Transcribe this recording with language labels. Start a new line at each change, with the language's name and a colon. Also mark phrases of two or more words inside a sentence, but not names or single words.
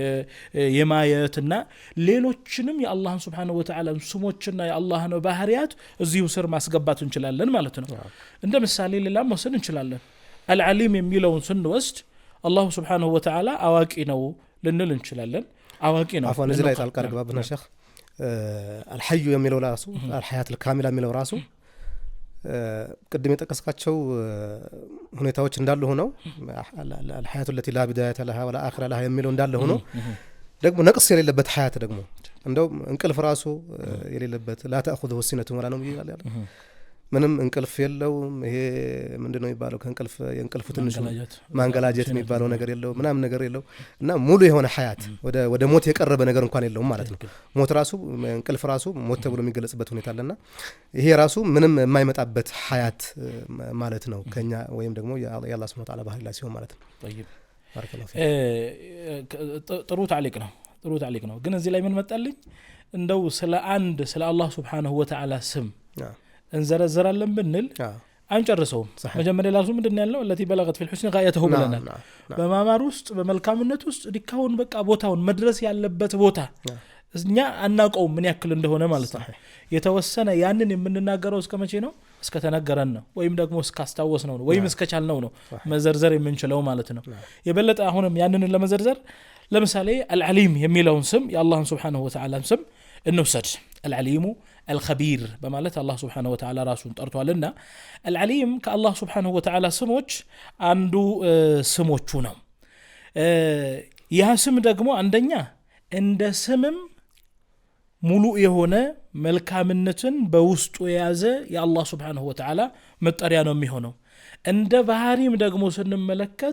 Amharic: የማየትና ሌሎችንም የአላህ
Arabic: سبحانه وتعالى
Amharic: ስሞችና የአላህ ነው ባህሪያት እዚሁ ስር ማስገባት እንችላለን ማለት ነው እንደ ምሳሌ ሌላም ወሰን እንችላለን العليم የሚለውን ስንወስድ አላህ
Arabic: سبحانه وتعالى
Amharic: አዋቂ ነው ልንል እንችላለን አዋቂ ነው አፎን እዚህ ላይ ጣልቃ ገባብና ሸህ الحي የሚለው ራሱ
Arabic: الحياة الكاملة
Amharic: የሚለው ራሱ ቅድም የጠቀስካቸው ሁኔታዎች እንዳሉ ሆነው
Arabic: الحياة التي لا بداية لها ولا آخر
Amharic: لها የሚለው እንዳለ ሆኖ ደግሞ ነቅስ የሌለበት ሐያት ደግሞ እንደው እንቅልፍ ራሱ የሌለበት
Arabic: لا تأخذه سنة ولا نوم
Amharic: ይላል ምንም እንቅልፍ የለውም ይሄ ምንድነው የሚባለው ከእንቅልፍ የእንቅልፉ ትንሽ ማንገላጀት የሚባለው ነገር የለው ምናም ነገር የለው እና ሙሉ የሆነ ሐያት ወደ ሞት የቀረበ ነገር እንኳን የለውም ማለት ነው ሞት ራሱ እንቅልፍ ራሱ ሞት ተብሎ የሚገለጽበት ሁኔታ አለና ይሄ ራሱ ምንም የማይመጣበት ሐያት ማለት ነው ከኛ ወይም ደግሞ የአላህ
Arabic: سبحانه وتعالى
Amharic: ባህሪ ላይ ሲሆን ማለት ነው
Arabic: طيب بارك الله فيك
Amharic: ጥሩ ታሊቅ ነው ግን እዚህ ላይ ምን መጣልኝ እንደው ስለ አላህ
Arabic: سبحانه وتعالى
Amharic: ስም እንዘረዘራለን ብንል አንጨርሰውም መጀመሪያ ላሱ ምንድነው ያለው التي
Arabic: بلغت في الحسن غايته
Amharic: ብለናል በማማር ውስጥ በመልካምነት ውስጥ ዲካውን በቃ ቦታውን መድረስ ያለበት ቦታ እኛ አናውቀው ምን ያክል እንደሆነ ማለት ነው የተወሰነ ያንን የምንናገረው እስከ መቼ ነው እስከ ተነገረን ነው ወይም ደግሞ እስከ አስተዋወስነው ነው ወይም እስከ ቻልነው ነው መዘርዘር የምንችለው ማለት ነው የበለጠ አሁንም ያንን ለመዘርዘር ለምሳሌ العليم የሚለውን ስም የአላህን
Arabic: سبحانه وتعالى
Amharic: ስም እንውሰድ
Arabic: العليم الخبير
Amharic: በማለት አላህ
Arabic: سبحانه وتعالى
Amharic: ራሱን ጠርቷልና العليم ከአላህ
Arabic: سبحانه وتعالى
Amharic: ስሞች አንዱ ስሞቹ ነው ያ ስም ደግሞ አንደኛ እንደ ስምም ሙሉ የሆነ መልካምነትን በውስጡ የያዘ የአላህ
Arabic: سبحانه وتعالى
Amharic: መጠሪያ ነው የሚሆነው እንደ ባህሪም ደግሞ ስንመለከት